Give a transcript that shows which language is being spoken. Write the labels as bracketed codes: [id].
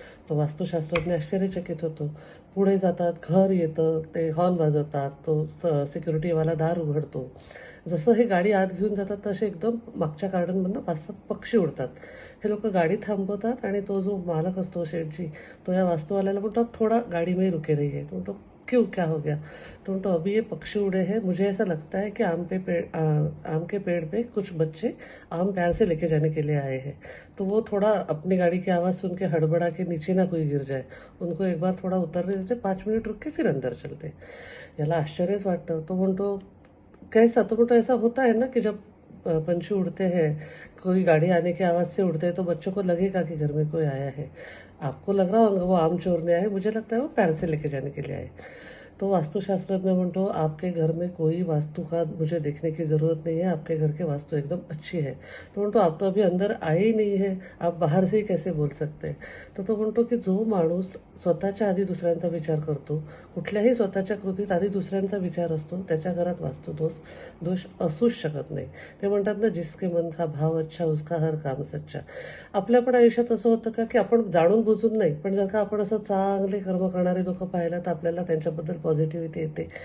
[mr] तो वास्तुशास्त्रज्ञ आश्चर्यचकित होतो. पुढे जातात. घर येतं. ते हॉर्न वाजवतात. तो सिक्युरिटीवाला दार उघडतो. जसं हे गाडी आत घेऊन जातात तसे एकदम मागच्या गार्डनमधनं 5-7 पक्षी उडतात. हे लोक गाडी थांबवतात आणि तो जो मालक असतो शेठजी, तो या वास्तूवाल्याला म्हणतो, [hi] "अब थोड़ा गाड़ी में ही रुके रहिए." [mr] तो म्हणतो, [hi] "क्यों, क्या हो गया?" [mr] तो म्हणतो, [hi] "अभी ये पक्षी उड़े हैं, मुझे ऐसा लगता है कि आम के पेड़ पे कुछ बच्चे आम प्यार से लेके जाने के लिए आए हैं। तो वो थोड़ा अपनी गाड़ी की आवाज़ सुन के हड़बड़ा के नीचे ना कोई गिर जाए, उनको एक बार थोड़ा उतरने देते, 5 मिनट रुक के फिर अंदर चलते." [mr] याला आश्चर्यच वाटतं. तो म्हणतो, [hi] कैसा? तो म्हणतो, ऐसा होता है ना कि जब पंछी उड़ते हैं, कोई गाड़ी आने की आवाज़ से उड़ते हैं तो बच्चों को लगेगा कि घर में कोई आया है। आपको लग रहा होगा वो आम चोरने आए, मुझे लगता है वो पैर से लेके जाने के लिए आए। [mr] तो वास्तुशास्त्रज्ञ म्हणतो, [hi] आपके घर में कोई वास्तु का मुझे देखने की ज़रूरत नहीं है, आपके घर की वास्तु एकदम अच्छी है. [mr] तो म्हणतो, [hi] आप तो अभी अंदर आए ही नहीं है, आप बाहर से ही कैसे बोल सकते हैं? [mr] तर तो म्हणतो की जो माणूस स्वतःच्या आधी दुसऱ्यांचा विचार करतो, कुठल्याही स्वतःच्या कृतीत आधी दुसऱ्यांचा विचार असतो, त्याच्या घरात वास्तुदोष दोष असूच शकत नाही. ते म्हणतात ना, [hi] जिसके मन का भाव अच्छा उसका हर काम सच्चा. [mr] आपल्या पण आयुष्यात असं होतं का की आपण जाणून बुजून नाही, पण जर का आपण असं चांगले कर्म करणारे लोक पाहिलं तर आपल्याला त्यांच्याबद्दल पॉझिटिव्हिटी येते.